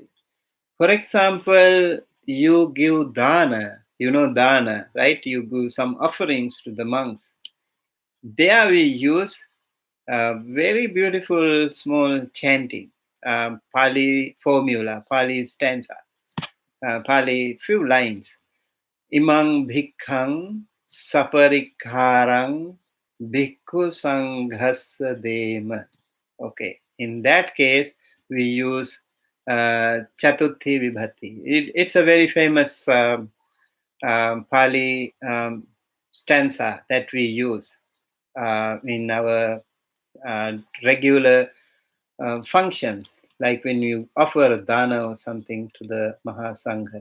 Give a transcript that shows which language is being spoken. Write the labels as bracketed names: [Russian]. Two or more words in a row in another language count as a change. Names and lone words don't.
[English] For example, you give dana, you know dana, right? You give some offerings to the monks. There we use very beautiful small chanting, Pali formula, Pali stanza, Pali few lines. [Pali] Imang bhikkhang saparikharang bhikkhu sanghassa dema. [English] Okay, in that case, we use [Pali] Chatuthi Vibhati. [English] It's a very famous Pali stanza that we use in our regular functions, like when you offer dana or something to the Mahasangha.